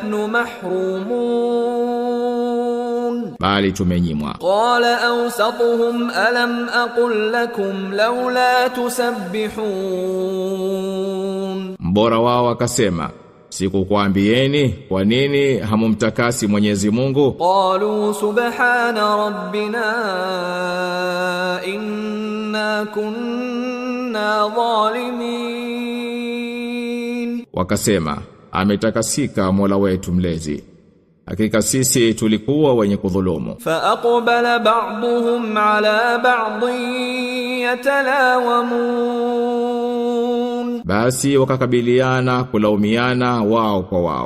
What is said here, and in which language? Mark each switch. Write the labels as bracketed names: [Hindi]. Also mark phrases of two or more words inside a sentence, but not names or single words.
[Arabic] بل نحن محرومون. [Swahili] bali tumenyimwa. [Arabic] قال أوسطهم ألم أقل لكم لولا تسبحون, [Swahili] mbora wao akasema, sikukwambieni kwa nini hamumtakasi Mwenyezi Mungu? [Arabic] قالوا سبحان ربنا إنا كنا ظالمين, [Swahili] wakasema, ametakasika Mola wetu mlezi, hakika sisi tulikuwa wenye kudhulumu. [Arabic] فأقبل بعضهم على بعض يتلاومون, [Swahili] basi wakakabiliana kulaumiana wao kwa wao.